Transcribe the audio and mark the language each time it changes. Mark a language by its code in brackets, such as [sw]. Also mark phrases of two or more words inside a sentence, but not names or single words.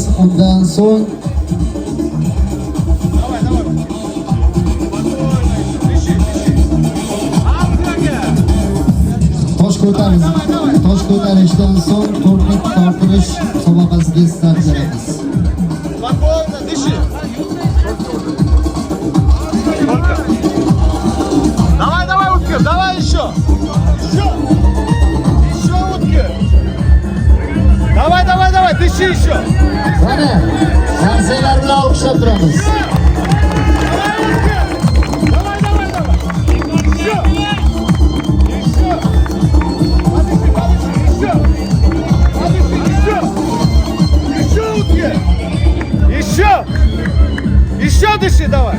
[uz] Undan so'ng tosh ko'tarishdan so'ng turnik tortirish musobaqasiga start beramiz. [ru] Spokojно, дыши. Давай, давай, Уткер, давай еще. Еще, Уткер. Давай, давай, давай, дыши еще. [uz] Mana, narsalar bilan olqishlab turamiz. [ru] Давай, давай, давай. Еще. Еще. Подыши, подыши, еще. Подыши, еще. Еще, Уткер. Еще. Еще дыши, давай.